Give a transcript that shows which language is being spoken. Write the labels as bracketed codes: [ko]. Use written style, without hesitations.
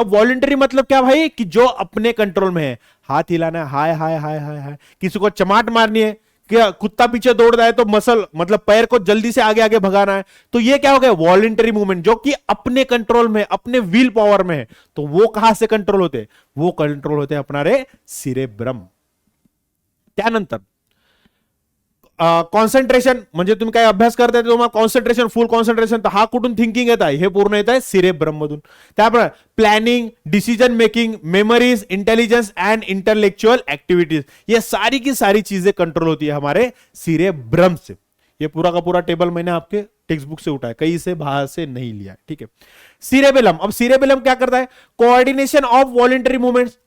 [hi] अब वॉलेंटरी मतलब क्या भाई? कि जो अपने कंट्रोल में है, हाथ हिलाना है, हाय हाय हाय हाय हाय, किसी को चमाट मारनी है, क्या कुत्ता पीछे दौड़ रहा है तो मसल मतलब पैर को जल्दी से आगे आगे भगाना है, तो ये क्या हो गया? वॉलेंटरी मूवमेंट, जो कि अपने कंट्रोल में, अपने व्हील पावर में है। तो वो कहां से कंट्रोल होते हैं? वो कंट्रोल होते हैं अपना रे सिरेब्रम। [mr] त्यानंतर कॉन्सन्ट्रेशन, म्हणजे तुम्ही काय अभ्यास करताय तुम्हाला कॉन्सन्ट्रेशन, फुल कॉन्सन्ट्रेशन, तर हा कुठून थिंकिंग येत आहे? हे पूर्ण येत आहे सिरेब्रम मधून। [hi] त्याप्रमाणे planning, decision making, memories, intelligence and intellectual activities, ये सारी की सारी चीजें कंट्रोल होती है हमारे सिरेब्रम से। ये पूरा का पूरा टेबल मैंने आपके टेक्स्ट बुक से उठाया, कहीं से बाहर से नहीं लिया है, ठीक है। सिरेबेलम, अब सिरेबेलम क्या करता है? Coordination of voluntary movements.